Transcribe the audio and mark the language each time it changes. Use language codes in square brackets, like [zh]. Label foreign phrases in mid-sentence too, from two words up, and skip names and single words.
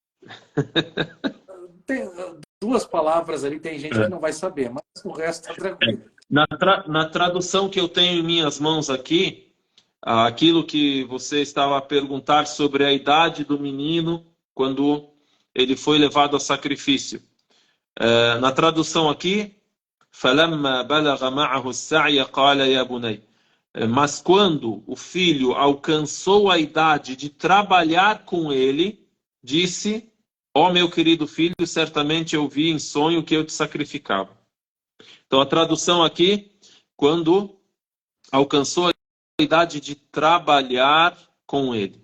[pt] Tem duas palavras ali, tem gente que não vai saber, mas o resto está tranquilo. Na tradução que eu tenho em minhas mãos aqui, aquilo que você estava a perguntar sobre a idade do menino quando ele foi levado a sacrifício. Na tradução aqui, [ar] فَلَمَّا بَلَغَ مَعَهُ السَّعْيَ قَالَ يَا بُنَيَّ. [pt] Mas quando o filho alcançou a idade de trabalhar com ele, disse: ó meu querido filho, certamente eu vi em sonho que eu te sacrificava. Então a tradução aqui, quando alcançou a idade de trabalhar com ele.